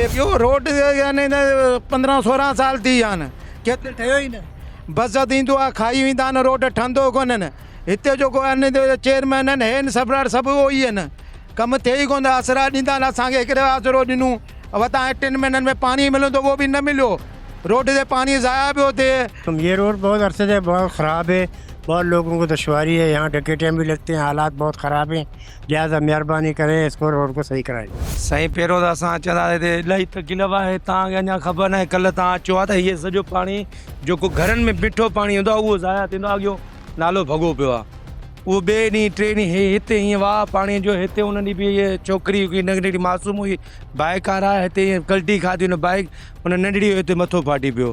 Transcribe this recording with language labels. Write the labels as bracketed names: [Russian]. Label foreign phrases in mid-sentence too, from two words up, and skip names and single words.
[Sindhi] ॿियो रोड यानी 15-16 साल थी विया आहिनि, केतिरे ठहियो ई न। बसत ईंदो आहे, खाई वेंदा आहिनि, रोड ठहंदो कोन्हनि। हिते जेको आहिनि चेयरमैन आहिनि, हे सबरार सभु उहो ई आहिनि, कमु थिए ई कोन था। आसरा ॾींदा आहिनि, असांखे हिकिड़े आसरो ॾिनूं, वता 3 महीननि में पानी मिलंदो, वो भी न मिलियो। रोड से पानी ज़ाया पियो थिए। [Urdu] یہ روڈ بہت عرصے سے بہت خراب ہے، بہت لوگوں کو دشواری ہے، یہاں ٹکٹیں بھی لگتی ہیں، حالات بہت خراب ہیں. لہٰذا مہربانی کریں، اس کو روڈ کو صحیح کرائیں. [Sindhi] साईं पहिरियों त असां अचंदा हुआसीं, इलाही तकलीफ़ आहे। तव्हांखे अञा ख़बर न आहे, कल्ह तव्हां अचो आहे त हीअ सॼो पाणी जेको घरनि में बीठो पाणी हूंदो आहे, उहो ज़ाया थींदो आहे। अॻियो नालो भॻो पियो आहे, उहो ॿिए ॾींहुं 3 ॾींहं हिते हीअं वाह पाणी जो। हिते उन ॾींहुं बि इहे छोकिरी हुई, नंढड़ी मासूम हुई, बाइकार आहे, हिते हीअं कल्टी खाधी हुन बाइक, हुन नंढड़ी हिते मथो फाटी पियो।